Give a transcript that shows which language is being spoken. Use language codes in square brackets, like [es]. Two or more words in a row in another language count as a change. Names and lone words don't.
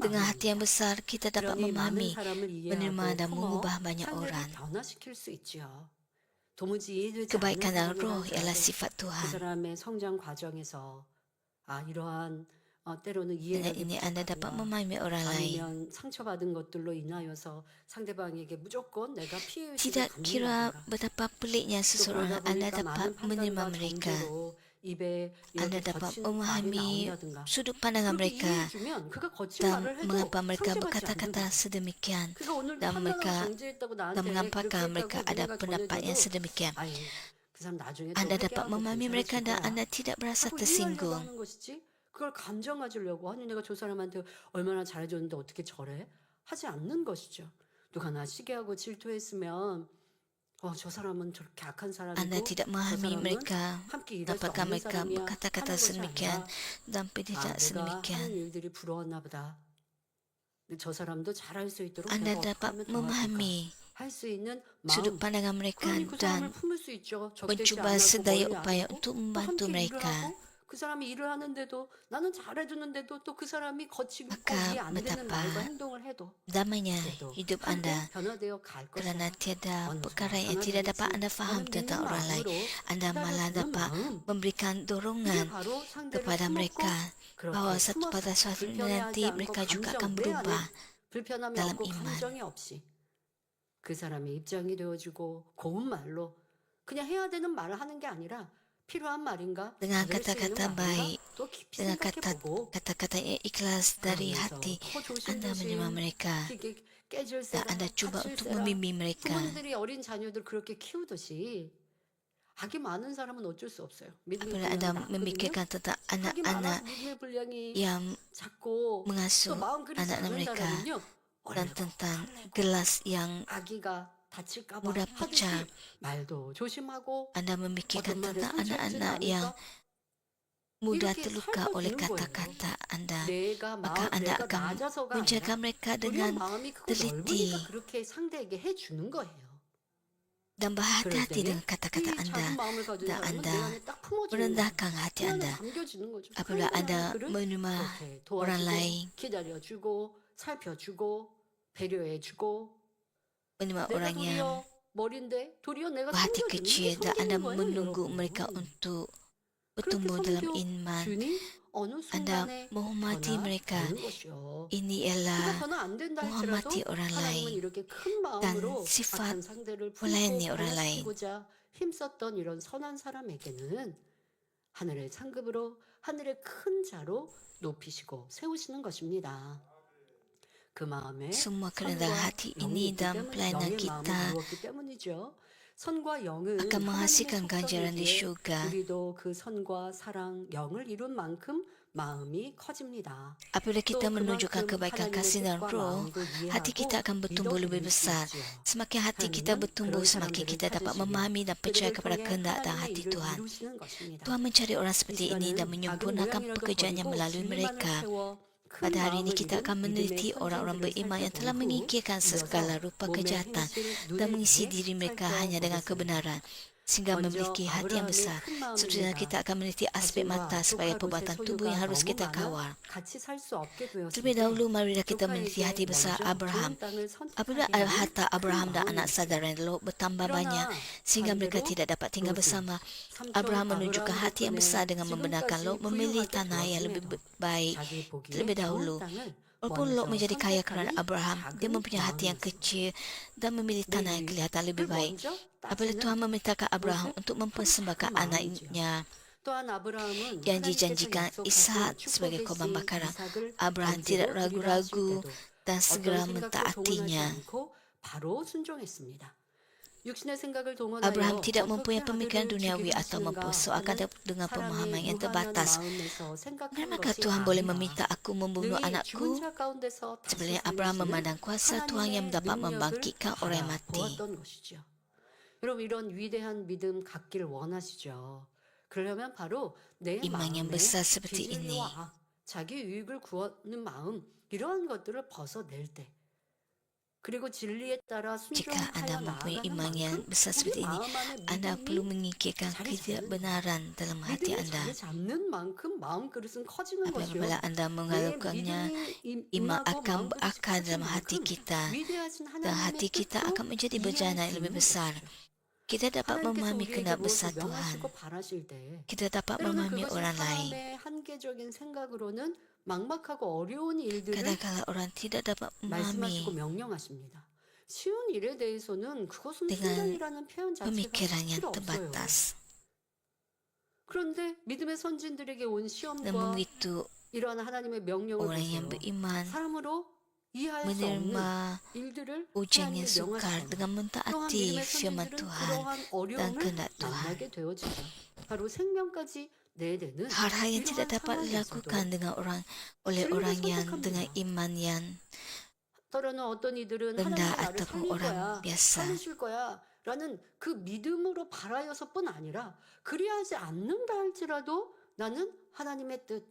[ms] Dengan hati [ko] 마음입니다. [ms] yang besar, kita dapat [ko] 그러니 많은 [ms] memahami, [ko] 사람을 [ms] menerima [ko] 이해하고 [ms] dan [ko] 품어 [ms] mengubah banyak [ko] 상대를 [ms] orang. [ko] 변화시킬 수 있지요. 도무지 이해되지 않는 [ms] Kebaikan dan roh [ko] 사람이라도 [ms] ialah sifat [ko] 그 [ms] Tuhan. [ko] 사람의 성장 과정에서 이러한 때로는 [ms] Dengan [ko] 이해력이 [ms] ini Anda dapat [ko] 부족하든가 [ms] memahami orang lain. [ko] 아니면 상처받은 것들로 인하여서 상대방에게 무조건 내가 피해의식을 [ms] Tidak kira [ko] 갖는다든가 [ms] betapa peliknya [ko] 또 [ms] seseorang, [ko] 그러다 [ms] Anda [ko] 보니까 [ms] dapat [ko] 많은 [ms] menerima [ko] 판단과 [ms] mereka. [ko] 정죄로 입에 [ms] Anda [ko] 이렇게 [ms] dapat [ko] 거친 말이 [ms] memahami [ko] 나온다든가 [ms] sudut pandangan [ko] 그렇게 [ms] mereka [ko] 이해해주면 그가 거친 [ms] dan [ko] 말을 해도 [ms] mengapa mereka [ko] 상처받지 [ms] berkata-kata [ko] 않는다. [ms] sedemikian [ko] 그가 오늘 [ms] dan [ko] 판단하고 [ms] mereka [ko] 정죄했다고 [ms] dan [ko] 나한테 [ms] mengapa [ko] 그렇게 [ms] mereka [ko] 했다고 [ms] ada [ko] 우리가 [ms] pendapat yang [ko] 전해줘도 [ms] sedemikian. [ko] 아예 그 사람 나중에 또 [ms] Anda dapat [ko] 회개하고 [ms] memahami mereka [ko] 괜찮아질 [ms] dan [ko] 거야 [ms] Anda tidak berasa [ko] 하고 이해하려고 [ms] tersinggung. [ko] 하는 것이지 그걸 감정가지려고 아니 내가 저 사람한테 얼마나 잘해줬는데 어떻게 저래? 하지 않는 것이죠. 누가 나 시기하고 질투했으면 저 사람은 저렇게 악한 [ms] Anda [ko] 사람이고 [ms] tidak [ko] 저 [ms] memahami [ko] 사람은 [ms] mereka, [ko] 함께 일할 수 [ms] apakah [ko] 없는 [ms] mereka [ko] 사람이야 하는 [ms] berkata-kata [ko] 것이 [ms] sedemikian [ko] 아니라 [ms] dan tidak [ko] 내가 [ms] sedemikian. [ko] 하는 일들이 부러웠나 보다. 근데 저 사람도 잘할 수 있도록 [ms] Anda [ko] 내가 어떻게 [ms] dapat [ko] 하면 도와줄까? [ms] memahami [ko] 할 수 있는 [ms] sudut [ko] 마음. [ms] pandangan mereka [ko] 그러니 그 사람을 [ms] dan [ko] 품을 수 있죠. 적대시 안 [ms] mencuba [ko] 하고 [ms] sedaya [ko] 멀리 안 [ms] upaya [ko] 하고 [ms] untuk [ko] 또 [ms] membantu [ko] 함께 일을 [ms] mereka. [ko] 하고 그 사람이 일을 하는데도 나는 잘해주는데도 또 그 사람이 거치고 [ms] Maka [ko] 이해 안 되는 [ms] betapa [ko] 말과 행동을 해도 [ms] damainya [ko] 그래도 [ms] hidup [ko] 함께 [ms] Anda [ko] 변화되어 갈 [ms] kerana [ko] 것이다. [ms] tiada [ko] 어느 [ms] perkara [ko] 순간 [ms] yang tidak dapat [ko] 변화되겠지 [ms] Anda faham [ko] 하는 [ms] tentang [ko] 믿는 [ms] orang lain. [ko] 마음으로 [ms] Anda malah [ko] 기다려주는 [ms] dapat [ko] 마음. [ms] memberikan [ko] 이게 [ms] dorongan [ko] 바로 상대를 [ms] kepada [ko] 품었고 [ms] mereka bahawa [ko] 그렇게 [ms] satu pada [ko] 품어서 [ms] suatu [ko] 불편해하지 [ms] nanti [ko] 않고 [ms] mereka juga akan [ko] 감정 내 [ms] berubah [ko] 안에 불편함이 [ms] dalam [ko] 없고 [ms] iman. [ko] 감정이 없이 그 사람의 입장이 되어주고 고운 말로 그냥 해야 되는 말을 하는 게 아니라 필요한 말인가? [ms] Dengan [ko] 받을 수 있는 [ms] kata-kata [ko] 말인가? [ms] baik, [ko] 또 깊이 [ms] dengan [ko] 생각해보고 [ms] kata-kata yang ikhlas dari [ko] 그러면서 [ms] hati, [ko] 더 [ms] Anda menerima [ko] 조심조심 [ms] mereka [ko] 이게 깨질 [ms] Dan [ko] 세라, [ms] Anda cuba [ko] 다칠 [ms] untuk [ko] 세라. [ms] membimbing mereka. [ko] 부모님들이 어린 자녀들 그렇게 키우듯이 악이 많은 사람은 어쩔 수 없어요. 믿음의 [ms] Apabila [ko] 분량이 [ms] Anda [ko] 낮거든요. [ms] memikirkan tentang [ko] 악이 많아 [ms] anak-anak [ko] 믿음의 분량이 [ms] yang [ko] 작고 또 [ms] mengasuh [ko] 마음 그리 [ms] anak-anak mereka [ko] 작은다라면요. [ms] dan [ko] 얼레고 [ms] tentang [ko] 설레고 [ms] gelas yang [ko] 아기가 다칠까봐 [ms] mudah [ko] 하듯이 [ms] pecah. [ko] 말도 조심하고 [ms] Anda memikirkan [ko] 어떤 말에 [ms] tentang [ko] 상처 입지는 [ms] anak-anak yang [ko] 않을까? [ms] mudah [ko] 이렇게 [ms] terluka oleh [ko] 살펴주는 거예요. [ms] kata-kata Anda. [ko] 내가 [ms] Maka [ko] 마음 [ms] Anda [ko] 내가 [ms] akan [ko] 낮아서가 [ms] menjaga [ko] 아니라 [ms] mereka [ko] 우리가 [ms] dengan [ko] 마음이 크고 [ms] teliti [ko] 넓으니까 그렇게 상대에게 해주는 거예요. [ms] dan [ko] 그럴 [ms] berhati-hati [ko] 때에 [ms] dengan kata-kata [ko] 이 [ms] Anda [ko] 작은 마음을 가진 [ms] dan [ko] 사람은 [ms] Anda [ko] 내 안에 딱 품어지는 거예요. [ms] merendahkan hati [ko] 내 안에 [ms] Anda. [ko] 담겨지는 거죠. [ms] Apabila [ko] 상대방의 [ms] Anda [ko] 그를 [ms] menerima [ko] 그렇게 [ms] orang [ko] 도와주고 [ms] lain, [ko] 기다려주고 살펴주고 배려해주고 [ms] menerima [ko] 내가 [ms] orang yang [ko] 도리어 머리인데 도리어 내가 [ms] berhati [ko] 섬겨주는 게 [ms] kecil dan Anda [ko] 섬기는 거예요, [ms] menunggu [ko] 여러분. [ms] mereka untuk [ko] 그렇게 [ms] bertumbuh dalam iman. [ko] 섬겨주니 어느 [ms] Anda [ko] 순간에 [ms] menghormati mereka. [ko] 변화되는 것이요. [ms] Ini [ko] 우리가 [ms] ialah [ko] 변화 안 된다 할지라도 [ms] menghormati orang [ko] 하나님은 [ms] lain [ko] 이렇게 큰 마음으로 [ms] dan sifat [ko] 악한 상대를 [ms] melayani [ko] 품고 [ms] orang lain. [ko] 변화시키고자 힘썼던 이런 선한 사람에게는 하늘의 상급으로 하늘의 큰 자로 높이시고 세우시는 것입니다. 그 마음에 [ms] Semua [ko] 선과 [ms] kerendahan hati [ko] 영이 [ms] ini [ko] 있기 [ms] dalam [ko] 때문에 [ms] pelayanan [ko] 영의 마음을 [ms] kita [ko] 부었기 때문이죠. 선과 영은 [ms] akan menghasilkan [ko] 하나님의 [ms] ganjaran di [ko] 속성이기에 [ms] syurga. [ko] 우리도 그 선과 사랑, 영을 이룬 만큼 마음이 커집니다. [ms] Apabila kita [ko] 또 [ms] menunjukkan [ko] 그만큼 [ms] kebaikan [ko] 하나님의 [ms] kasih dan [ko] 뜻과 [ms] roh, [ko] 마음도 [ms] hati kita [ko] 이해하고 [ms] akan bertumbuh lebih [ko] 믿어드릴 수 [ms] besar. [ko] 있지요. [ms] Semakin hati kita [ko] 하나님은 [ms] bertumbuh, [ko] 그런 [ms] semakin [ko] 사람들을 [ms] kita dapat [ko] 찾으시며 [ms] memahami dan percaya [ko] 그들을 [ms] kepada [ko] 통해 [ms] kehendak dan [ko] 하나님의 [ms] hati [ko] 일을 [ms] Tuhan. [ko] 이루시는 것입니다. [ms] Tuhan mencari orang [ko] 이 [ms] seperti ini dan [ko] 시간은 작은 [ms] menyempurnakan [ko] 모양이라도 [ms] pekerjaannya [ko] 버리고 [ms] melalui [ko] 진리만을 [ms] mereka. [ko] 세워 큰 [ms] Pada hari ini [ko] 마음을 [ms] kita [ko] 잃은 [ms] akan [ko] 믿음의 [ms] meneliti orang-orang [ko] 선진들을 [ms] beriman yang telah [ko] 살펴본 후 [ms] mengikirkan segala [ko] 이어서 [ms] rupa [ko] 몸의 [ms] kejahatan [ko] 행실을 [ms] dan [ko] 눈에 [ms] mengisi [ko] 있게 [ms] diri mereka hanya dengan [ko] 살펴보겠습니다. [ms] kebenaran sehingga [ko] 먼저 [ms] memiliki hati yang [ko] 아브라함의 [ms] besar. [ko] 큰 [ms] Seterusnya kita [ko] 마음입니다. [ms] akan meneliti aspek [ko] 가진과 [ms] mata sebagai [ko] 조카 [ms] perbuatan [ko] 롯의 [ms] tubuh yang [ko] 소유가 [ms] harus [ko] 너무 [ms] kita [ko] 많아 [ms] kawal. [ko] 같이 살 수 없게 되었을 [ms] Terlebih [ko] 때 [ms] dahulu marilah kita meneliti hati [ko] 조카에게 [ms] besar [ko] 먼저 [ms] Abraham. [ko] 좋은 땅을 [ms] Apabila [ko] 선택하게 하는 [ms] harta [ko] 큰 [ms] Abraham dan [ko] 마음이 [ms] anak [ko] 있어요. [ms] saudara Lot bertambah banyak [ko] 그러나 [ms] sehingga mereka [ko] 반대로 [ms] tidak dapat tinggal [ko] 롯은 [ms] bersama, [ko] 삼촌 [ms] Abraham menunjukkan [ko] 아브라함 [ms] hati yang [ko] 덕분에 [ms] besar dengan membenarkan [ko] 지금까지 [ms] Lot memilih [ko] 부유하게 [ms] tanah yang lebih [ko] 되었음에도 [ms] baik. [ko] 자기 보기에 [ms] Terlebih [ko] 좋은 [ms] dahulu, [ko] 땅을 [ms] walaupun Lot [ko] 먼저 [ms] menjadi kaya kerana [ko] 선택하는 [ms] Abraham, dia [ko] 작은 [ms] mempunyai hati yang [ko] 마음이 있어요. [ms] kecil dan memilih tanah yang kelihatan lebih [ko] 를 [ms] baik. [ko] 먼저 [ms] Apabila [ko] 따지는 [ms] Tuhan memerintahkan Abraham [ko] 롯의 [ms] untuk [ko] 큰 [ms] mempersembahkan [ko] 작은 마음이지요. [ms] anaknya [ko] 또한 아브라함은 [ms] yang [ko] 하나님께서 [ms] dijanjikan [ko] 약속하신 [ms] Ishak sebagai [ko] 축복의 [ms] korban [ko] 씨 [ms] bakaran, [ko] 이삭을 [ms] Abraham [ko] 언제도 [ms] tidak [ko] 드리라 하실 [ms] ragu-ragu [ko] 때도 [ms] dan segera [ko] 어떤 생각도 동원하지 [ms] mentaatinya. [ko] 않고 바로 순종했습니다. 육신의 생각을 [ms] Abraham [ko] 동원하여 [ms] tidak [ko] 어떻게 [ms] mempunyai pemikiran [ko] 아들을 [ms] duniawi [ko] 주기를 [ms] atau [ko] 하시는가 [ms] mempersoalkan [ko] 하는 [ms] dengan pemahaman [ko] 사람의 [ms] yang [ko] 무한한 [ms] terbatas. [ko] 마음에서 생각한 [ms] Bagaimana [ko] 것이 [ms] Tuhan boleh [ko] 아니라 [ms] meminta aku membunuh [ko] 능히 죽은 [ms] anakku? [ko] 자 가운데서 다시 [ms] Sebenarnya Abraham [ko] 살리시는 [ms] memandang kuasa Tuhan yang [ko] 하나님의 [ms] dapat [ko] 능력을 [ms] membangkitkan orang yang mati. [ko] 바라보았던 것이죠. 여러분 이런 위대한 믿음 갖길 원하시죠. 그러려면 바로 내 [ms] Iman yang [ko] 마음에 [ms] besar seperti ini. [ko] 비질리와 자기 유익을 구하는 마음 이러한 것들을 벗어낼 때 그리고 진리에 따라 [ms] Jika [ko] 순종하여 [ms] anda mempunyai [ko] 나아가는 [ms] iman yang [ko] 만큼 [ms] besar [ko] 우리 [ms] seperti ini, [ko] 마음 안에 [ms] anda perlu [ko] 믿음이 [ms] mengikirkan [ko] 자리 잡는 [ms] ketidakbenaran dalam hati [ko] 믿음이 [ms] anda. [ko] 자리 잡는 만큼 마음 그릇은 커지는 것이요. [ms] Apabila anda [ko] 내 [ms] mengalukannya, [ko] 믿음이 [ms] iman [ko] 임하고 [ms] akan [ko] 마음 그릇이 [ms] berakar [ko] 커진 [ms] dalam hati [ko] 만큼 [ms] kita [ko] 위대하신 [ms] dan [ko] 하나님의 [ms] hati kita [ko] 뜻도 [ms] akan menjadi [ko] 이해할 [ms] berjana [ko] 수 [ms] yang lebih [ko] 있는 [ms] besar. [ko] 것이죠. [ms] Kita dapat [ko] 하나님께서 [ms] memahami [ko] 우리에게 [ms] kehendak besar [ko] 무엇을 [ms] Tuhan. [ko] 명하시고 바라실 때 [ms] Kita dapat [ko] 때로는 [ms] memahami [ko] 그것이 [ms] orang lain. [ko] 사람의 한계적인 생각으로는 막막하고 어려운 일들을 [ms] Kadang-kala orang tidak dapat [ko] 말씀하시고 [ms] memahami [ko] 명령하십니다. 쉬운 일에 대해서는 그것은 [ms] dengan [ko] 순전이라는 표현 자체가 [ms] pemikiran yang [ko] 필요 없어요. [ms] terbatas. [ko] 그런데 믿음의 선진들에게 온 [ms] Dan [ko] 시험과 [ms] begitu [ko] 이러한 하나님의 명령을 [ms] orang yang [ko] 보세요. [ms] beriman [ko] 사람으로 이해할 수 없는 [ms] menerima [ko] 일들을 [ms] ujian yang [ko] 하나님이 [ms] sukar [ko] 명하시잖아요. [ms] dengan [ko] 또한 [ms] mentaati [ko] 믿음의 [ms] firman [ko] 선진들은 [ms] Tuhan [ko] 그러한 [ms] dan [ko] 어려움을 [ms] kehendak Tuhan. [ko] 만나게 되어지죠. 바로 생명까지 내대는 [ms] Hal-hal yang tidak [ko] 이러한 [ms] dapat dilakukan [ko] 상황에서도 [ms] dengan oleh [ko] 진리를 [ms] orang yang [ko] 선택합니다. [ms] dengan iman yang [ko] 때로는 어떤 이들은 [ms] rendah [ko] 하나님이 나를 [ms] ataupun [ko] 살릴 [ms] orang [ko] 거야, [ms] biasa. [ko] 살리실 거야 라는 그 믿음으로 바라여서뿐 아니라 그리하지 않는다 할지라도 나는 하나님의 뜻,